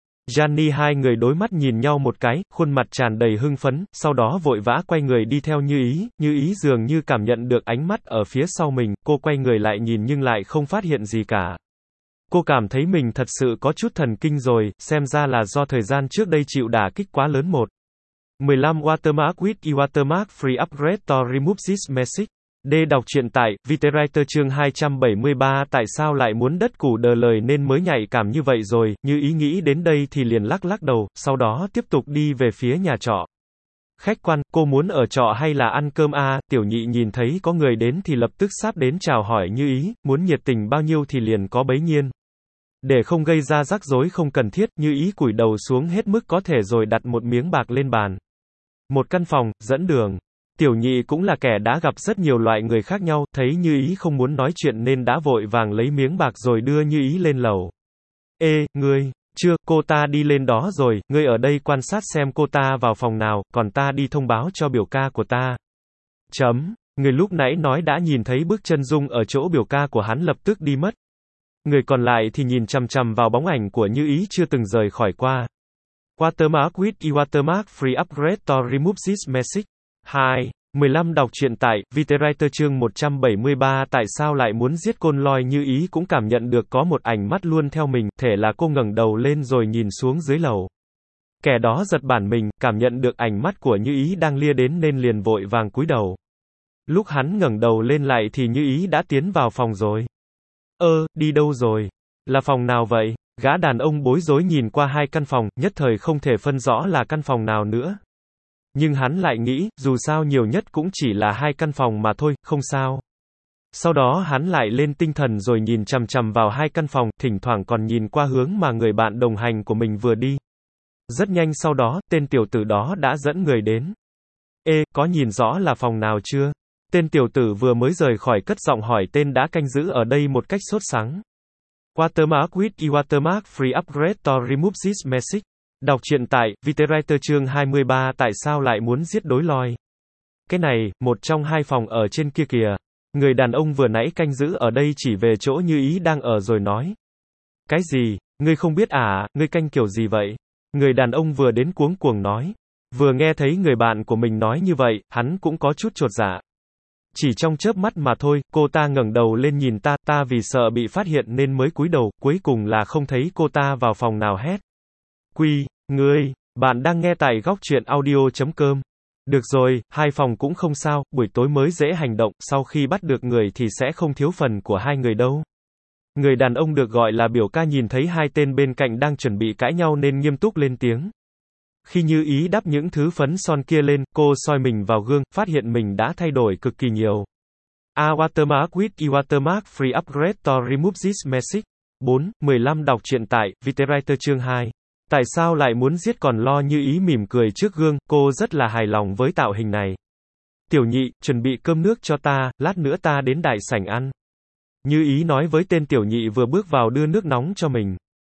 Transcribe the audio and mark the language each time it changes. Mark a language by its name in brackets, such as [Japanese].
[Vietnamese] Jani hai người đối mắt nhìn nhau một cái, khuôn mặt tràn đầy hưng phấn, sau đó vội vã quay người đi theo Như Ý. Như Ý dường như cảm nhận được ánh mắt ở phía sau mình, cô quay người lại nhìn nhưng lại không phát hiện gì cả. Cô cảm thấy mình thật sự có chút thần kinh rồi, xem ra là do thời gian trước đây chịu đả kích quá lớn. [English] 15 Watermark with Watermark Free Upgrade to Remove This Message. [Vietnamese] D đọc truyện tại, Viterreiter chương 273, tại sao lại muốn đất củ đờ lời nên mới nhạy cảm như vậy rồi, Như Ý nghĩ đến đây thì liền lắc lắc đầu, sau đó tiếp tục đi về phía nhà trọ. Khách quan, cô muốn ở trọ hay là ăn cơm à, tiểu nhị nhìn thấy có người đến thì lập tức sáp đến chào hỏi Như Ý, muốn nhiệt tình bao nhiêu thì liền có bấy nhiên. Để không gây ra rắc rối không cần thiết, Như Ý cúi đầu xuống hết mức có thể rồi đặt một miếng bạc lên bàn. Một căn phòng, dẫn đường. Tiểu nhị cũng là kẻ đã gặp rất nhiều loại người khác nhau, thấy Như Ý không muốn nói chuyện nên đã vội vàng lấy miếng bạc rồi đưa Như Ý lên lầu. Ê, ngươi, chưa, cô ta đi lên đó rồi, ngươi ở đây quan sát xem cô ta vào phòng nào, còn ta đi thông báo cho biểu ca của ta. Chấm, người lúc nãy nói đã nhìn thấy bước chân dung ở chỗ biểu ca của hắn lập tức đi mất. Người còn lại thì nhìn chằm chằm vào bóng ảnh của Như Ý chưa từng rời khỏi qua. [English] Watermark with Watermark Free Upgrade to Remove This Message. 2. [Vietnamese] 15 đọc truyện tại, Viterreiter chương 173, tại sao lại muốn giết côn loi? Như Ý cũng cảm nhận được có một ánh mắt luôn theo mình, thể là cô ngẩng đầu lên rồi nhìn xuống dưới lầu. Kẻ đó giật bản mình, cảm nhận được ánh mắt của Như Ý đang lia đến nên liền vội vàng cúi đầu. Lúc hắn ngẩng đầu lên lại thì Như Ý đã tiến vào phòng rồi. Đi đâu rồi? Là phòng nào vậy? Gã đàn ông bối rối nhìn qua hai căn phòng, nhất thời không thể phân rõ là căn phòng nào nữa. Nhưng hắn lại nghĩ, dù sao nhiều nhất cũng chỉ là hai căn phòng mà thôi, không sao. Sau đó hắn lại lên tinh thần rồi nhìn chằm chằm vào hai căn phòng, thỉnh thoảng còn nhìn qua hướng mà người bạn đồng hành của mình vừa đi. Rất nhanh sau đó, tên tiểu tử đó đã dẫn người đến. Ê, có nhìn rõ là phòng nào chưa? Tên tiểu tử vừa mới rời khỏi cất giọng hỏi tên đã canh giữ ở đây một cách sốt sắng. [English] Watermark with Watermark Free Upgrade to Remove This Message. [Vietnamese] Đọc truyện tại, Viterreiter chương 23, tại sao lại muốn giết đối loi? Cái này, một trong hai phòng ở trên kia kìa. Người đàn ông vừa nãy canh giữ ở đây chỉ về chỗ Như Ý đang ở rồi nói. Cái gì? Ngươi không biết à? Ngươi canh kiểu gì vậy? Người đàn ông vừa đến cuống cuồng nói. Vừa nghe thấy người bạn của mình nói như vậy, hắn cũng có chút chột dạ. Chỉ trong chớp mắt mà thôi, cô ta ngẩng đầu lên nhìn ta, ta vì sợ bị phát hiện nên mới cúi đầu, cuối cùng là không thấy cô ta vào phòng nào hết. Quy, ngươi, bạn đang nghe tại góc truyện audio.com. Được rồi, hai phòng cũng không sao, buổi tối mới dễ hành động, sau khi bắt được người thì sẽ không thiếu phần của hai người đâu. Người đàn ông được gọi là biểu ca nhìn thấy hai tên bên cạnh đang chuẩn bị cãi nhau nên nghiêm túc lên tiếng. Khi Như Ý đắp những thứ phấn son kia lên, cô soi mình vào gương, phát hiện mình đã thay đổi cực kỳ nhiều. [English] A watermark with watermark free upgrade to remove this message. [Vietnamese] 4, 15 đọc truyện tại, Viterreiter chương 2. Tại sao lại muốn giết còn lo? Như Ý mỉm cười trước gương, cô rất là hài lòng với tạo hình này. Tiểu nhị, chuẩn bị cơm nước cho ta, lát nữa ta đến đại sảnh ăn. Như Ý nói với tên tiểu nhị vừa bước vào đưa nước nóng cho mình.